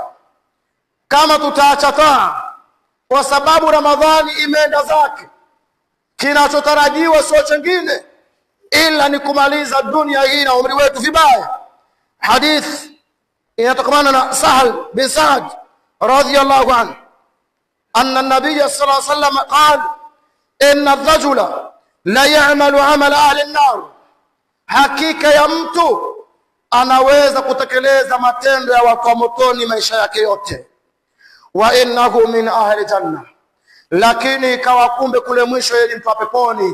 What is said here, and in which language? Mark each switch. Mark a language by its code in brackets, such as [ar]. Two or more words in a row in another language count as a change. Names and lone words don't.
[sw] Kama tutaacha taa kwa sababu Ramadhani imeenda zake, kinachotarajiwa sio chengine ila ni kumaliza dunia hii na umri wetu vibaya. Hadith inatokamana na Sahal bin Sa'd [ar] رضي الله عنه أن النبي صلى الله عليه وسلم قال إن الرجل ليعمل عمل أهل النار, [sw] hakika ya mtu anaweza kutekeleza matendo ya watu wa motoni maisha yake yote, [ar] وإنه من أهل جنة, [sw] lakini ikawa kumbe kule mwisho yeye mtu wa peponi.